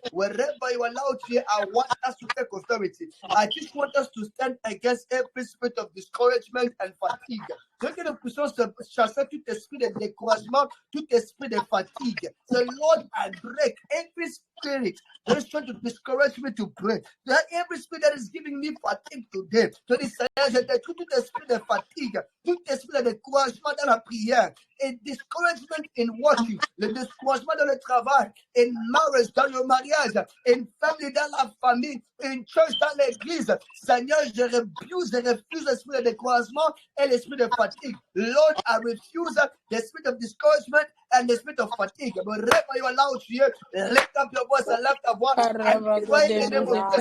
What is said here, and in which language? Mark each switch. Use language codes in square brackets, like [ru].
[en] Wherever you are allowed here, I want us to take authority. I just want us to stand against every spirit of discouragement and fatigue. [fr] Je veux que nous puissions chasser tout esprit de découragement, tout esprit de fatigue. [en] So Lord, I break every spirit that is trying to discourage me to pray. That every spirit that is giving me fatigue today. So this [fr] tout esprit de fatigue, tout esprit de découragement dans la prière, et [en] discouragement in working, [fr] le discouragement dans le travail, [en] in marriage, [fr] dans le mariage, [en] in family, [fr] dans la famille, [en] in church, [fr] dans l'église. Seigneur, je refuse l'esprit de découragement et l'esprit de fatigue. [en] Lord, I refuse the spirit of discouragement and the spirit of fatigue. But wherever you are allowed here, lift up your voice and lift up one and pray in the name of